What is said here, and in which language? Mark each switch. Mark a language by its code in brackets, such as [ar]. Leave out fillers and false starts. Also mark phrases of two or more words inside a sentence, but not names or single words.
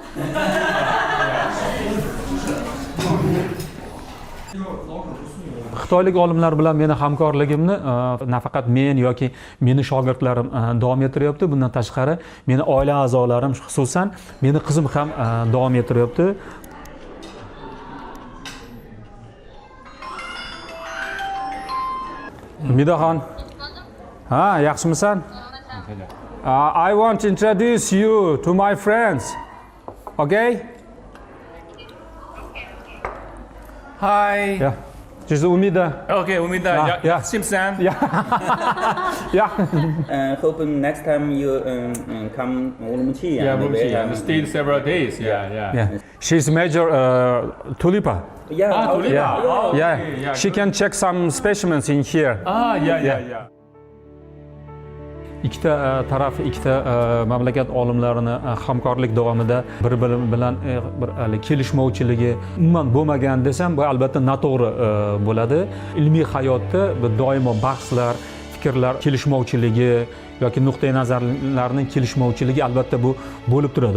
[uz] Xitoylik olimlar bilan meni hamkorligimni nafaqat men yoki meni shogirdlarim davom ettiryapti. Bundan tashqari meni oila a'zolarim, xususan meni qizim ham davom ettiryapti. Midaxon. Ha, yaxshimisan? [en] I want to introduce you to my friends. Okay? Hi. Yeah. [zh] 就是乌米的。 OK， 乌米的 [en] ，Yeah， Simpson。 Yeah。 Hoping next time you come Urumqi. Yeah, Urumqi. And stayed several days. Yeah. She's major tulipa. Yeah. Tulipa. Yeah. She can check some specimens in here. Yeah. [uz] Ikkita taraf, ikkita mamlakat olimlarini hamkorlik davomida bir-biri bilan bir kelishmovchiligi umuman bo'lmagan desam, bu albatta noto'g'ri bo'ladi. Ilmiy hayotda doimo bahslar, fikrlar kelishmovchiligi yoki nuqtai nazarlarning kelishmovchiligi albatta bu bo'lib turadi.